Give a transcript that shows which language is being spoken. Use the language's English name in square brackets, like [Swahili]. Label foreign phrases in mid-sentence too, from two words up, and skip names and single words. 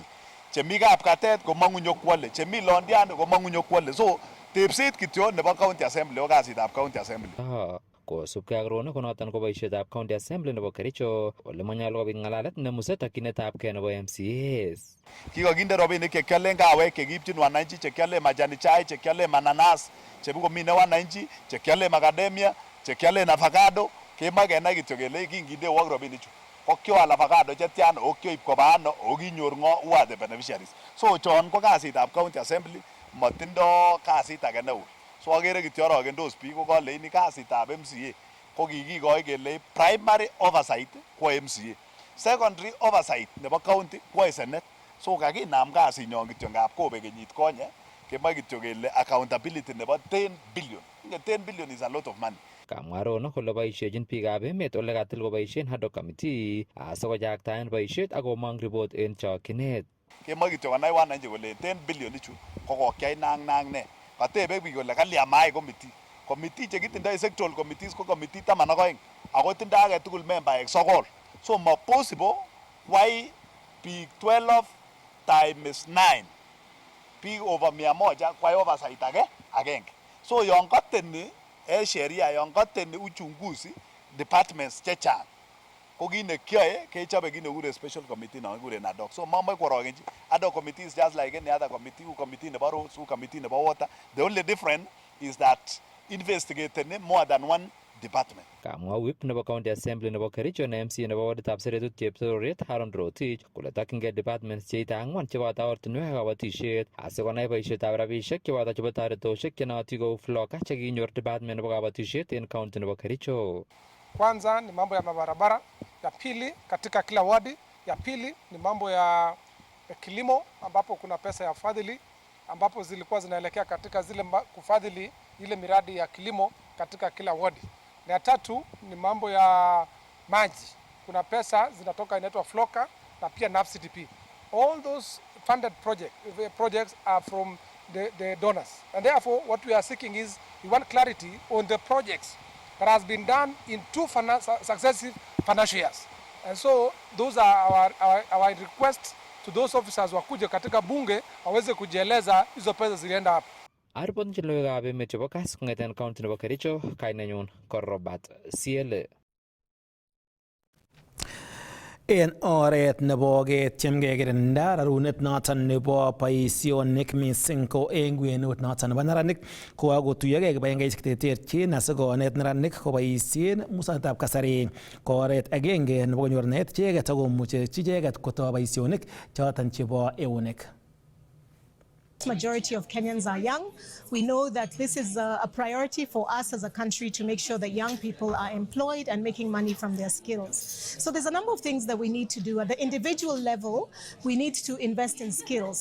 [Kalenjin] Chemi kapkatet komong'u nyokwole, chemi Londiani komong'u nyokwole. So tepset kityo nebo [English] county assembly [Kalenjin] o kasitab [English] county assembly. [Kalenjin] Kosubkei ak rono konoton ko boisietab [English] county assembly [Kalenjin] nebo Kericho ole manyolu kobit ng'alalet nemusee tokyinetabgei nebo MCAs. Kikokinde rabinik chekiolen kawek chekiipchin wananchi, chekiolen [Swahili] majani chai, [Kalenjin] chekiolen mananas chebukomine wananchi, chekiolen macadamia, chekiolen avocado. Kemoe kenai kityo kele kingindewok rabinichu ko kioal avocado chetian o kioib koba ano o kinyor ng'o, [English] who are the beneficiaries. [Kalenjin] So chon ko kasitab [English] county assembly, [Kalenjin] motindo kasit age neo. So agere kityo orogendos biik kokoleini kasitab MCA ko kikikoi kele [English] primary oversight [Kalenjin] kwo MCA, [English] secondary oversight [Kalenjin] nebo county kwo Senate. So kakinam kasinyon kityo ngap kobe kenyit konye, kemoe kityo kele accountability nebo 10 billion. [English] 10 billion is a lot of money. [Kalenjin] Kamwa Rono kole boisiechin biikab emet ole katil koboisien [English] ad hoc committee [Kalenjin] asikojaktaen boisiet ak komong report en chokyinet. Kemoe kityo konai wananchi kole 10 billion ichu ko kokyai nang ne. Katebe biik kole kalyan mayai committee. Committee chekitindoi [English] sectoral committees [Kalenjin] ko committee 12 ako tindoi age tugul membaek 9. So mo [English] possible why [Kalenjin] biik 12 times 9 biik over 100 kwai oversight agenge. So yon kateni sheria, yon kateni uchunguzi departments chechang ko kit nekyoe kechobe kit nekure [English] special committee [Kalenjin] non kikuren [English] ad hoc. So [Kalenjin] mamoi kworogenchi [English] ad hoc committee is just like any other committee, u committee nebo roads, u committee nebo water. The only difference is that investigating more than one department. [Kalenjin] Kamwa whip nebo county assembly nebo Kericho na MC nebo waditab Seretut Chepsororiet Haron Rotich kole tokyingei departments cheite 4 cheboto ortinwek ak kabatisiet asikonai boisietab rabisiek cheboto chebo toretosiek chenootin kou floka chekinyor department nebo kabatisiet en county nebo Kericho. [Swahili] Kwanza ni mambo ya mabarabara, ya pili katika kila wadi, ya pili ni mambo ya kilimo ambapo kuna pesa ya fadhili ambapo zilikuwa zinaelekea katika zile kufadhili ile miradi ya kilimo katika kila wadi. Na ya tatu ni mambo ya maji. Kuna pesa zinatoka inaitwa Floka na pia NAFCDP. [English] All those funded projects are from the donors. And therefore what we are seeking is we want clarity on the projects that has been done in 2 successive financial years. And so those are our request to those officers [Swahili] wakuje katika bunge waweze kujieleza hizo pesa zilienda wapi. [Kalenjin] Aripot chenloekab emet chebo Kass kong'eten county nebo Kericho, kainenyun ko Robert CLA. En oret nebo ketyem kekirinda rarunet noton nebo boisionik mising ko en kwenut noton nebo neranik kokakotuyogei kibagengeisiek cheterterchin asikonet neranik koboisien muswoknotetab kasari ko oret agenge nebo konyor naet icheket akomuche icheket kotoi boisionik choton chebo eunek. [English] Majority of Kenyans are young. We know that this is a priority for us as a country to make sure that young people are employed and making money from their skills. So there's a number of things that we need to do. At the individual level, we need to invest in skills.